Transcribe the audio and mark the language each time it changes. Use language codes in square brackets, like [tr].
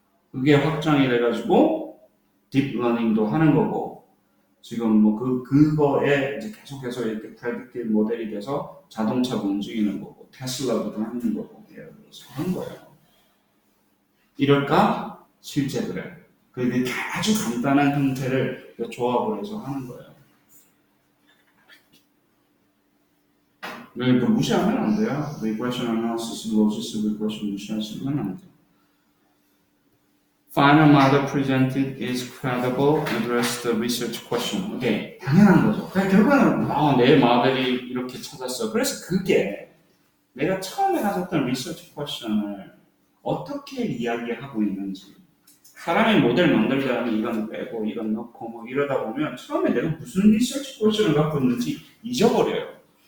[ko] 그게 확장이 돼가지고 딥러닝도 하는 거고 지금 뭐 그거에 이제 계속해서 이렇게 프레딕티브 모델이 돼서 자동차도 움직이는 거고 테슬라도 하는 거고 예를 들어서 하는 거예요. 이럴까? 실제 그래. 그게 아주 간단한 형태를 조합을 해서 하는 거예요. 그러니까 무시하면 안 돼요. [en] Regression analysis, logistic regression [ko] 무시하시면 안 돼요. [en] Final model presented is credible, address the research question. [ko] 오케이, 당연한 거죠. 결국에는 내 모델이 이렇게 찾았어. 그래서 그게 내가 처음에 가졌던 리서치 퀘션을 어떻게 이야기하고 있는지 사람이 모델 만들자면 이건 빼고 이건 넣고 뭐 이러다 보면 처음에 내가 무슨 리서치 퀘션을 갖고 있는지 잊어버려요.